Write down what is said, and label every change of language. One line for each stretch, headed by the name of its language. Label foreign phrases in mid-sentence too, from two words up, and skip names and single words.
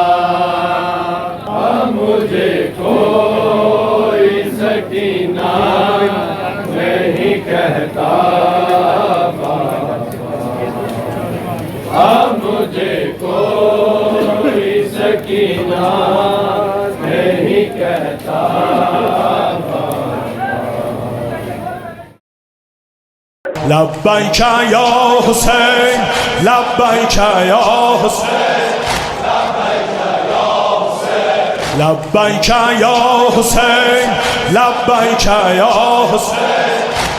Hindi: अब मुझे कोई सकीना नहीं कहता बाबा, अब मुझे कोई सकीना नहीं कहता बाबा।
Arabic: لبیک یا حسین لبیک یا حسین لبیک یا حسین لبیک یا حسین